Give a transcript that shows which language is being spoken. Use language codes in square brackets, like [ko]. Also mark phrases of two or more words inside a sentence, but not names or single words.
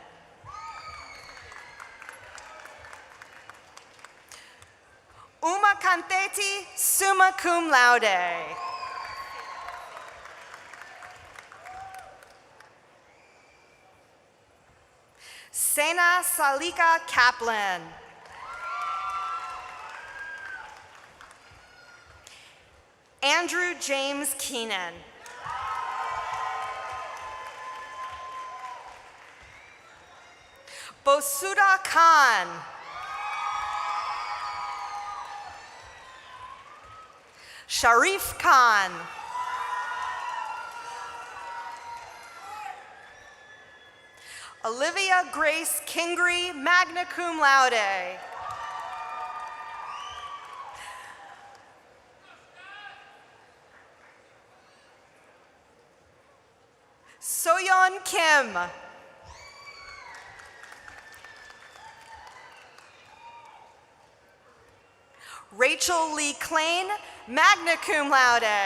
[en] Uma Canteti, [la] summa cum laude. [en] Sena Salika Kaplan. Andrew James Keenan. Bosuda Khan. Sharif Khan. Olivia Grace Kingry, [la] magna cum laude. [en] Soyeon Kim. Rachel Lee Klain, [la] magna cum laude.